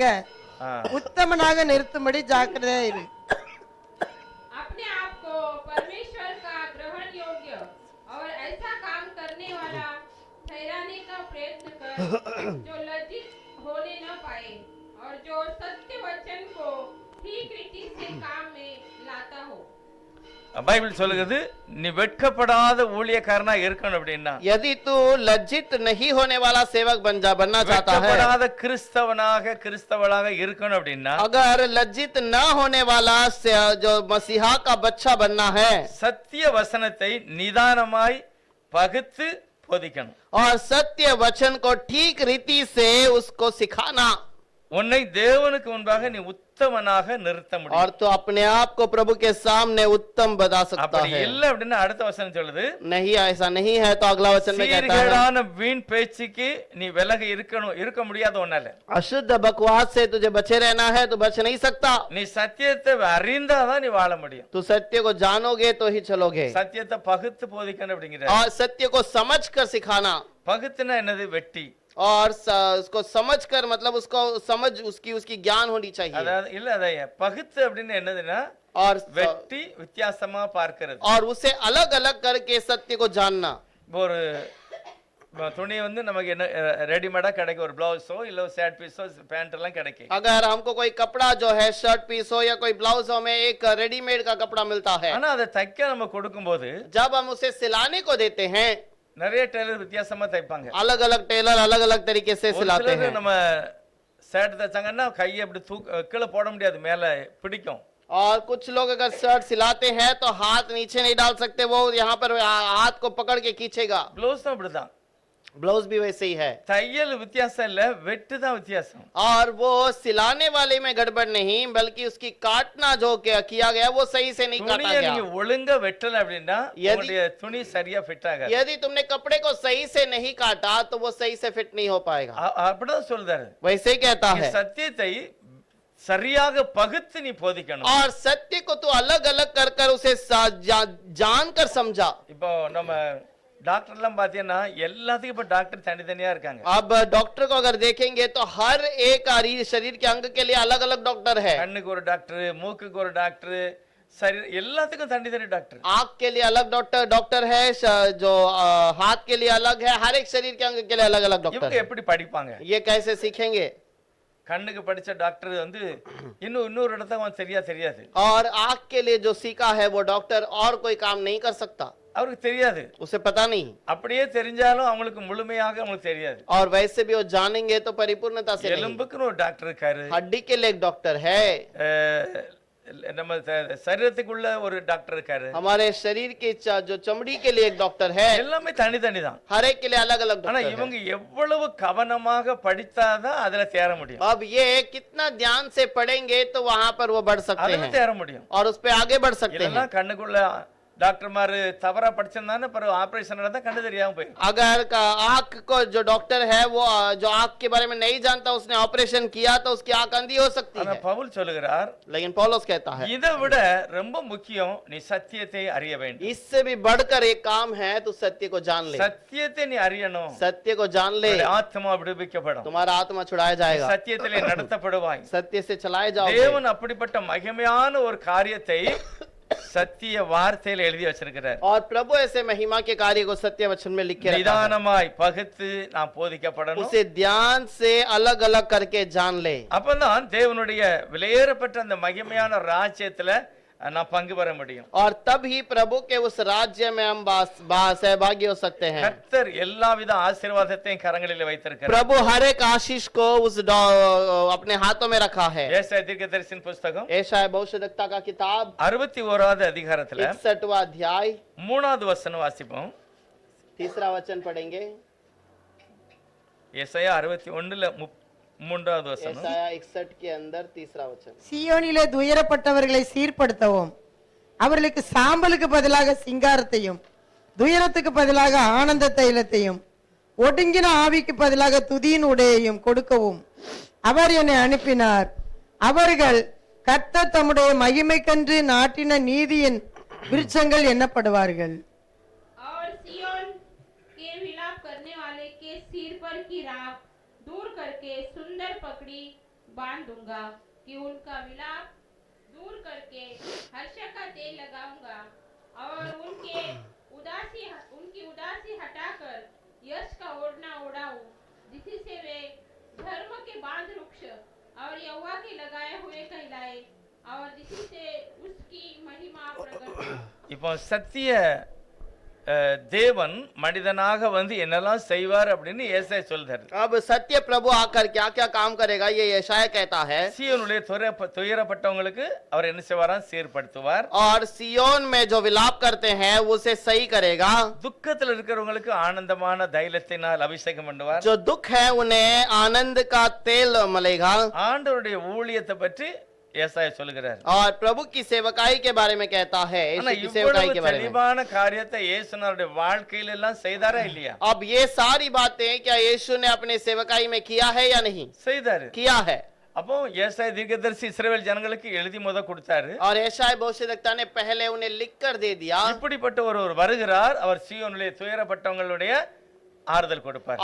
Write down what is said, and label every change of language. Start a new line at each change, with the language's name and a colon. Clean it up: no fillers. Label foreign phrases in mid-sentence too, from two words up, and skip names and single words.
Tamil: ஆ, உத்தமனாக நிறுத்தும்படி ஜாக்கிரதையா இரு.
Hindi: अपने आप को परमेश्वर का ग्रहण योग्य और ऐसा काम करने वाला ठहराने का प्रयत्न कर जो लज्जित होने न पाए और जो सत्य वचन को ठीक रीति से काम में लाता हो।
Tamil: பைபிள் சொல்லுகிறது நீ வெட்கப்படாத ஊழியக்காரனா இருக்கணும் அப்படின்னா,
Hindi: यदि तू लज्जित नहीं होने वाला सेवक बनना चाहता है,
Tamil: வெட்கப்படாத கிறிஸ்தவளாக இருக்கணும் அப்படின்னா,
Hindi: अगर लज्जित न होने वाला जो मसीहा का बच्चा बनना है,
Tamil: சத்திய வசனத்தை நிதானமாய் பகுத்து போதிக்கணும்.
Hindi: और सत्य वचन को ठीक रीति से उसको सिखाना,
Tamil: உன்னை தேவனுக்கு முன்பாக நீ உத்தமனாக நிறுத்த
Hindi: और
Tamil: முடியும்.
Hindi: तो अपने आप को प्रभु के सामने उत्तम बता सकता
Tamil: அப்படி
Hindi: है।
Tamil: இல்ல அப்படின்னா அடுத்த வசனம் சொல்லுது,
Hindi: नहीं ऐसा नहीं है तो अगला वचन में कहता है
Tamil: சீர்கேடான வீண் பேச்சுக்கு நீ விலகி இருக்க முடியாத ஒன்னால.
Hindi: अशुद्ध बकवास से तुझे बचे रहना है तो बच नहीं सकता।
Tamil: நீ சத்தியத்தை அறிந்தாதான் நீ வாழ முடியும்.
Hindi: तू सत्य को जानोगे तो ही चलोगे
Tamil: சத்தியத்தை பகுத்து போதிக்கணும் அப்படிங்கிற.
Hindi: और सत्य को समझ कर सिखाना।
Tamil: பகுத்துனா என்னது? வெட்டி.
Hindi: और उसको समझ कर मतलब उसको समझ उसकी ज्ञान होनी चाहिए।
Tamil: அதாவது இல்ல அதைய பகுத்து அப்படின்னு என்னதுன்னா
Hindi: और
Tamil: வெட்டி வித்தியாசமா பார்க்கிறது.
Hindi: और उसे अलग अलग करके सत्य को जानना।
Tamil: ஒரு துணி வந்து நமக்கு என்ன ரெடிமேடா கிடைக்கும், ஒரு பிளவுஸோ இல்ல ஒரு
English: shirt piece pant
Tamil: எல்லாம் கிடைக்கும்.
Hindi: अगर हमको कोई कपड़ा जो है
English: shirt piece
Hindi: हो या कोई ब्लाउज हो में एक रेडीमेड का कपड़ा मिलता है,
Tamil: ஆனா அதை தைக்க நம்ம கொடுக்கும்போது
Hindi: जब हम उसे सिलाने को देते हैं
Tamil: நிறைய டெய்லர் வித்தியாசமா தைப்பாங்க.
Hindi: अलग अलग टेलर अलग अलग तरीके से
Tamil: ஒரு
Hindi: सिलाते
Tamil: சிலர்
Hindi: हैं।
Tamil: நம்ம ஷர்ட் தைச்சாங்கன்னா கையை அப்படி கீழே போட முடியாது, மேல பிடிக்கும்.
Hindi: और कुछ लोग अगर शर्ट सिलाते हैं तो हाथ नीचे नहीं डाल सकते, वो यहाँ पर हाथ को पकड़ के खींचेगा।
Tamil: பிளவுஸும் அப்படிதான்.
Hindi: ब्लाउज भी वैसे ही है।
Tamil: தையல் வித்தியாசம் இல்ல, வெட்டு தான் வித்தியாசம்.
Hindi: और वो सिलाने वाले में गड़बड़ नहीं बल्कि उसकी काटना जो किया गया वो सही से नहीं काटा
Tamil: துணியை
Hindi: गया।
Tamil: நீங்க ஒழுங்கா வெட்டல அப்படின்னா உங்களுடைய துணி சரியா ஃபிட் ஆகாது.
Hindi: यदि तुमने कपड़े को सही से नहीं काटा तो वो सही से फिट नहीं हो पाएगा।
Tamil: அப்படிதான் சொல்றாரு.
Hindi: वैसे ही कहता
Tamil: நீ
Hindi: है।
Tamil: சத்தியத்தை சரியாக பகுத்து நீ போதிக்கணும்.
Hindi: और सत्य को तू अलग अलग कर कर उसे जान कर समझा।
Tamil: இப்போ நம்ம டாக்டர் எல்லாம் பாத்தீங்கன்னா எல்லாத்துக்கும் இப்ப டாக்டர் தனித்தனியா இருக்காங்க.
Hindi: अब डॉक्टर को अगर देखेंगे तो हर एक शरीर के अंग के लिए अलग अलग डॉक्टर है।
Tamil: கண்ணுக்கு ஒரு டாக்டர், மூக்குக்கு ஒரு டாக்டர், சரி எல்லாத்துக்கும் தனித்தனி டாக்டர்.
Hindi: आंख के लिए अलग डॉक्टर है, जो हाथ के लिए अलग है, हर एक शरीर के अंग के लिए अलग अलग डॉक्टर
Tamil: இவங்க
Hindi: है।
Tamil: எப்படி படிப்பாங்க?
Hindi: ये कैसे सीखेंगे?
Tamil: கண்ணுக்கு படிச்ச டாக்டர் வந்து இன்னொரு இடத்துல அவன் சரியா தெரியாது.
Hindi: और आंख के लिए जो सीखा है वो डॉक्टर और कोई काम नहीं कर सकता,
Tamil: அவருக்கு தெரியாது.
Hindi: उसे पता नहीं।
Tamil: அப்படியே தெரிஞ்சாலும் அவங்களுக்கு முழுமையாக அவங்களுக்கு தெரியாது.
Hindi: और वैसे भी वो जानेंगे तो परिपूर्णता से नहीं।
Tamil: எலும்புக்குன்னு ஒரு டாக்டர் இருக்காரு,
Hindi: हड्डी के लिए एक डॉक्टर है,
Tamil: நம்ம சரீரத்துக்குள்ள ஒரு டாக்டர் இருக்காரு,
Hindi: हमारे शरीर के जो चमड़ी के लिए एक डॉक्टर है,
Tamil: எல்லாமே தனித்தனி தான்.
Hindi: हर एक के लिए अलग अलग
Tamil: ஆனா
Hindi: डॉक्टर है।
Tamil: இவங்க எவ்வளவு கவனமாக படித்தாதான் அதுல தேர முடியும்.
Hindi: अब ये कितना ध्यान से पढ़ेंगे तो वहां पर वो बढ़ सकते
Tamil: அதுல
Hindi: हैं
Tamil: தேர முடியும்.
Hindi: और उस पे आगे बढ़ सकते हैं।
Tamil: இல்லைன்னா கண்ணுக்குள்ள டாக்டர் மாரு தவறா படிச்சிருந்தானே பிறகு ஆபரேஷன் நடந்தா கண்ணு தெரியாம போயிடும்.
Hindi: अगर आंख को जो डॉक्टर है वो जो आंख के बारे में नहीं जानता, उसने ऑपरेशन किया तो उसकी आंख अंधी हो सकती
Tamil: ஆனா
Hindi: है।
Tamil: பவுல் சொல்லுகிறார்,
Hindi: लेकिन पौलुस कहता है
Tamil: இதை விட ரொம்ப முக்கியம் நீ சத்தியத்தை அறிய வேண்டும்.
Hindi: इससे भी बढ़कर एक काम है, तू सत्य को जान ले।
Tamil: சத்தியத்தை நீ அறியணும்.
Hindi: सत्य को जान ले,
Tamil: உன்னுடைய ஆத்மா விடுவிக்கப்படும்.
Hindi: तुम्हारा आत्मा छुड़ाया जाएगा,
Tamil: சத்தியத்திலே நடத்தப்படுவாய்.
Hindi: सत्य से चलाए जाओगे।
Tamil: தேவன் அப்படிப்பட்ட மகிமையான ஒரு காரியத்தை சத்திய வார்த்தையில எழுதி வச்சிருக்கிறார்.
Hindi: और प्रभु ऐसे महिमा के कार्य को सत्य वचन में लिख के रखा है।
Tamil: நிதானமாய் பகுத்து நாம் போதிக்கப்படணும்.
Hindi: उसे ध्यान से अलग अलग करके जान ले,
Tamil: அப்பதான் தேவனுடைய விலையேறப்பட்ட அந்த மகிமையான ராஜ்யத்துல நாம் பங்கு பெற முடியும்.
Hindi: और तब ही प्रभु के उस राज्य में हम सहभागी हो सकते हैं।
Tamil: கர்த்தர் எல்லாவித ஆசீர்வாதத்தையும் கரங்களில் வைத்திருக்கிறார்.
Hindi: प्रभु हर एक आशीष को उस अपने हाथों में रखा है।
Tamil: ஏசாயா தீர்க்கதரிசியின் புஸ்தகம்
Hindi: एशाया भविष्यद्वक्ता का किताब
Tamil: 61வது அதிகாரத்துல
Hindi: 61वां अध्याय
Tamil: 3வது வசனம் வாசிப்போம்.
Hindi: 3रा वचन पढ़ेंगे।
Tamil: ஏசாயா 61ல 3வது வசனம்.
Hindi: एशाया 61 के अंदर 3रा वचन।
Tamil: சீயோனிலே துயரப்பட்டவர்களை சீர்படுத்தவும், அவர்களுக்கு சாம்பலுக்கு பதிலாக சிங்காரத்தையும், துயரத்துக்கு பதிலாக ஆனந்த தைலத்தையும், ஒடுங்கின ஆவிக்கு பதிலாக துதியின் உடையையும் கொடுக்கவும் அவர் என்னை அனுப்பினார். அவர்கள் கர்த்தர் தம்முடைய மகிமைக்கென்று நாட்டின நீதியின் விருட்சங்கள் எண்ணப்படுவார்கள்.
Hindi: और सिय्योन के विलाप करने वाले के सिर पर की राख दूर करके सुंदर पकड़ी बांध दूंगा कि उनका विलाप दूर करके हर्ष का तेल लगाऊंगा और उनकी उदासी हटाकर यश का ओढ़ना ओढ़ाऊं, जिससे वे धर्म के बांध वृक्ष और यहोवा के लगाए हुए कहलाए और जिससे उसकी महिमा प्रकट हो।
Tamil: இப்போ சத்திய தேவன் மனிதனாக வந்து என்னெல்லாம் செய்வார் அப்படின்னு ஏசாயா சொல்றாரு.
Hindi: अब सत्य प्रभु आकर क्या क्या काम करेगा ये यशाया कहता है।
Tamil: சீயோனுடைய துயரப்பட்டவங்களுக்கு அவர் என்ன செய்வாராம்? சீர்படுத்துவார்.
Hindi: और सियोन में जो विलाप करते हैं उसे सही करेगा।
Tamil: துக்கத்தில் இருக்கிறவங்களுக்கு ஆனந்தமான தைலத்தினால் அபிஷேகம் பண்ணுவார்.
Hindi: जो दुख है उन्हें आनंद का तेल मिलेगा।
Tamil: ஆண்டவருடைய ஊழியத்தை பற்றி ஏசாயா சொல்லுகிறார்.
Hindi: और प्रभु की सेवकाई के बारे में कहता है,
Tamil: ஆனா
Hindi: यीशु की सेवकाई
Tamil: இவ்வளவு
Hindi: के बारे में।
Tamil: தெளிவான காரியத்தை இயேசுனுடைய வாழ்க்கையில எல்லாம் செய்தாரா இல்லையா?
Hindi: अब ये सारी बातें क्या यीशु ने अपने सेवकाई में किया है या नहीं?
Tamil: செய்தாரு.
Hindi: किया है।
Tamil: அப்போ ஏசாயா தீர்க்கதரிசி இஸ்ரவேல் ஜனங்களுக்கு எழுதி முத கொடுத்தாரு.
Hindi: और यशायाह भविष्यद्वक्ता ने पहले उन्हें लिख कर दे दिया।
Tamil: இப்படிப்பட்ட ஒருவர் வருகிறார், அவர் சீயோனிலே துயரப்பட்டவங்களுடைய ஆறுதல் கொடுப்பார்.